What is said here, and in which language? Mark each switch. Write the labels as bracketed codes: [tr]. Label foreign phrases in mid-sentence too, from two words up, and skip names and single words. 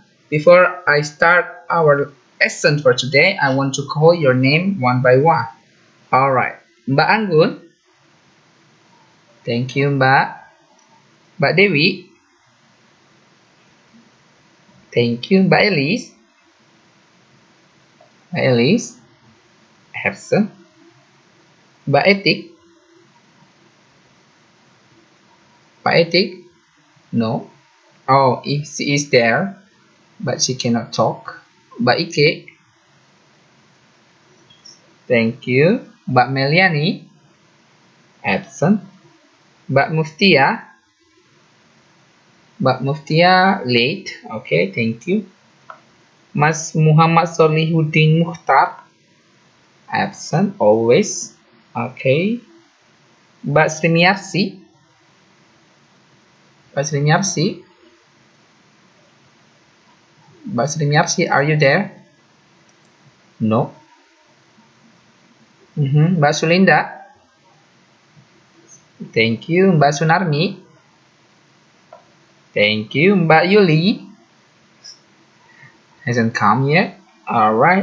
[en] Before I start our lesson for today, I want to call your name one by one. All right. Mbak Anggun. Thank you, Mbak. Mbak Dewi. Thank you, Mbak Elise. Mbak Elise. Absent. Mbak Etik. Mbak Etik. No. Oh, if she is there, but she cannot talk. Mbak Ike. Thank you. Mbak Meliani. Absent. Mbak Muftia. Mbak Muftia late. Okay, thank you. Mas Muhammad Solihuddin Mukhtar. Absent always. Okay. Mbak Sriniarsi. Mbak Sriniarsi. Mbak Sriniarsi, are you there? No. Mbak Sulinda. Thank you. Mbak Sunarmi. Thank you. Mbak Yuli. Hasn't come yet. Alright.